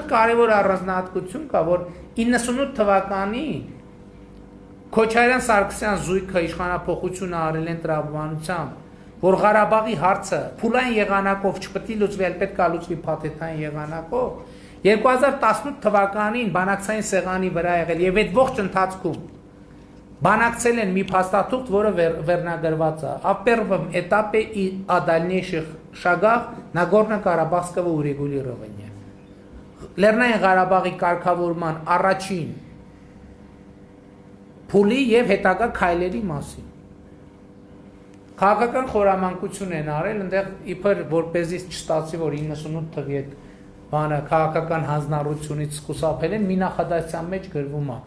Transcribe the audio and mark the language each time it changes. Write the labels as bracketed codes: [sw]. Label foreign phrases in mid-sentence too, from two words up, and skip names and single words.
[hy] կարևոր առանձնահատկություն կա, որ 98 թվականին Քոչարյան-Սարգսյան զույգը իշխանափոխությունը արել են տրամաբանությամբ, որ Ղարաբաղի հարցը փուլային եղանակով չպետք է լուծվի, այլ պետք է լուծվի փաթեթային եղանակով, 2018 թվականին բանակցային սեղանի վրա եղել եւ այդ ողջ ընթացքում բանակցել են մի փաստաթուղթ, որը վերնագրված է. [ru] «О первом этапе и о дальнейших шагах Նագորնո-Ղարաբաղского урегулирования». [hy] Լեռնային Ղարաբաղի կարգավորման առաջին փուլի եւ հետագա քայլերի մասին։ Քաղաքական խորամանկություն են արել, այնտեղ իբր որպեսզի չստացի, որ 98 թվի այդ բանը քաղաքական հանձնառությունից խուսափել են, մի նախադասության մեջ գրվում է.